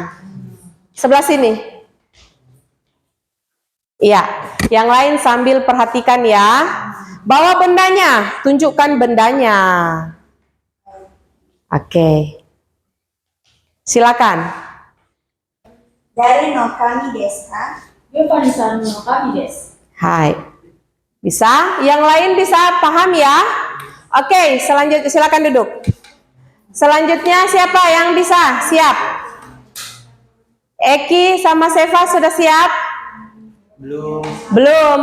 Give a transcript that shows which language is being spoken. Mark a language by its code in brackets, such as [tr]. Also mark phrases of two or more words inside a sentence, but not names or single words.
[id] Sebelah sini. Iya, yang lain sambil perhatikan ya. Bawa bendanya, tunjukkan bendanya. Oke. Silakan. [ja] 誰の紙ですか? ヨパンさんの紙です. [id] Hai. Bisa? Yang lain bisa paham ya? Oke, selanjutnya silakan duduk. Selanjutnya siapa yang bisa? Siap. Eki sama Seva sudah siap? Belum.